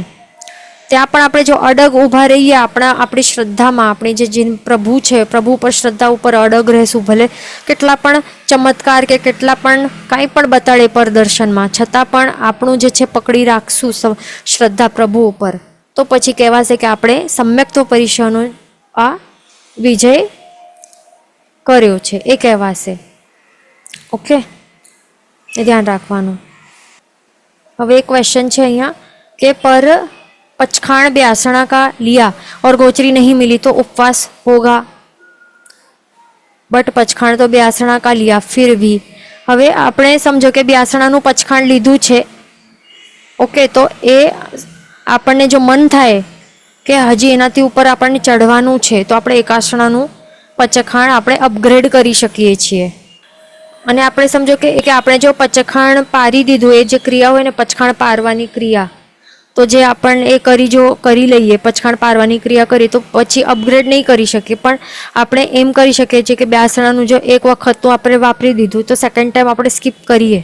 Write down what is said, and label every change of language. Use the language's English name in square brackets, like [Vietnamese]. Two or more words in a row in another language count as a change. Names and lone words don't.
[Gujarati] ત્યાં પણ આપણે જો અડગ ઊભા રહીએ આપણી શ્રદ્ધામાં, આપણી જે પ્રભુ છે, પ્રભુ પર શ્રદ્ધા ઉપર અડગ રહેશું, ભલે કેટલા પણ ચમત્કાર કે કેટલા પણ કાંઈ પણ બતાડે પરદર્શનમાં, છતાં પણ આપણું જે છે પકડી રાખશું શ્રદ્ધા પ્રભુ ઉપર, તો પછી કહેવાશે કે આપણે સમ્યક્ત્વ પરીક્ષાનો આ વિજય કર્યો છે, એ કહેવાશે. ઓકે, એ ધ્યાન રાખવાનું. હવે એક ક્વેશ્ચન છે અહીંયા કે પર [Hindi] पचखाण ब्यासणा का लिया और गोचरी नहीं मिली तो उपवास होगा, बट पचखाण तो ब्यासणा का लिया फिर भी. [Gujarati] હવે આપણે સમજો કે બ્યાસણાનું પચખાણ લીધું છે, ઓકે, તો એ આપણને જો મન થાય કે હજી એનાથી ઉપર આપણને ચઢવાનું છે તો આપણે એકાસણાનું પચખાણ આપણે અપગ્રેડ કરી શકીએ છીએ. અને આપણે સમજો કે આપણે જો પચખાણ પારી દીધું, એ જે ક્રિયા હોય ને પચખાણ પારવાની ક્રિયા, તો જે આપણને એ કરી લઈએ, પચખાણ પારવાની ક્રિયા કરી, તો પછી અપગ્રેડ નહીં કરી શકીએ, પણ આપણે એમ કરી શકીએ છીએ કે બ્યાસણાનું જો એક વખતનું આપણે વાપરી દીધું તો સેકન્ડ ટાઈમ આપણે સ્કીપ કરીએ.